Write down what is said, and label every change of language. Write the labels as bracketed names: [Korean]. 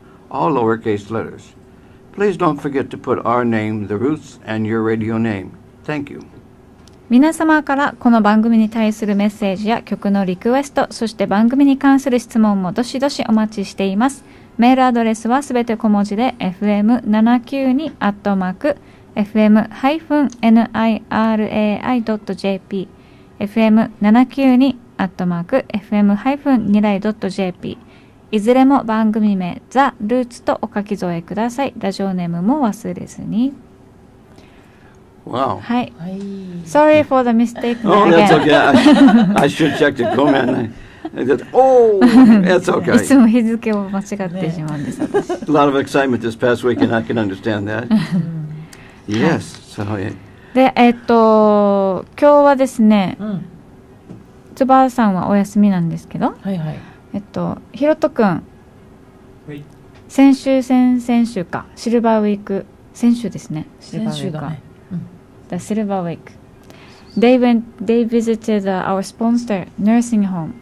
[English] All lowercase letters. Please don't forget to put our name, the roots, and your radio name.Thank you. [Japanese] 皆様からこの番組に対するメッセージや曲のリクエスト、そして番組に関する質問もどしどしお待ちしています。メールアドレスはすべて小文字で fm792@fm-nirai.jp fm792@fm-nirai.jp いずれも番組名ザ・ルーツとお書き添えください。ラジオネームも忘れずに。 [English] Wow. Hi. Sorry for the mistake. Oh, that's okay. I should check the comment. Oh, that's okay. [Japanese] いつも日付を間違ってしまうんです。私。 [English] A lot of excitement this past week, and I can understand that. Yes. So, [Japanese] で、今日はですね、つばさんはお休みなんですけど、ひろとくん、先週か、シルバーウィーク、先週ですね。シルバーウィークは。The Silver Week. [English] They visited our sponsor nursing home.